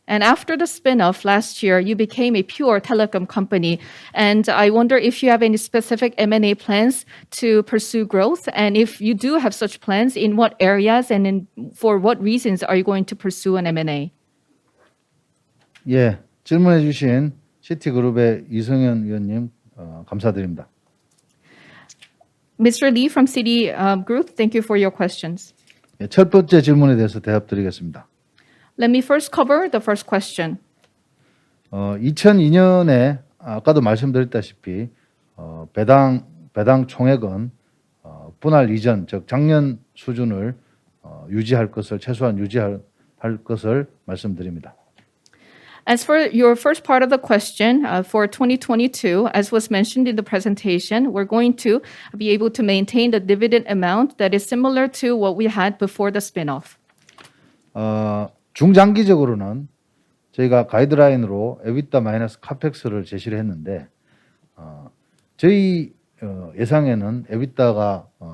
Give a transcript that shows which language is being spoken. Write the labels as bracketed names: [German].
[English] And after the spin-off last year, you became a pure telecom company. And I wonder if you have any specific M&A plans to pursue growth. And if you do have such plans, in what areas and for what reasons are you going to pursue an M&A? [Korean] 예, 질문해 주신 시티그룹의 이승현 의원님 감사드립니다. [English] Mr. Lee from Citigroup, thank you for your questions. [Korean] 예, 첫 번째 질문에 대해서 대답드리겠습니다. [English] Let me first cover the first question. [Korean] 2002년에 아까도 말씀드렸다시피 배당 총액은 분할 이전, 즉 작년 수준을 유지할 것을 최소한 유지할 것을 말씀드립니다. [English] As for your first part of the question, for 2022, as was mentioned in the presentation, we're going to be able to maintain the dividend amount that is similar to what we had before the spin-off. [Korean] 중장기적으로는 저희가 가이드라인으로 EBITDA 마이너스 카펙스를 제시를 했는데 저희 예상에는 EBITDA가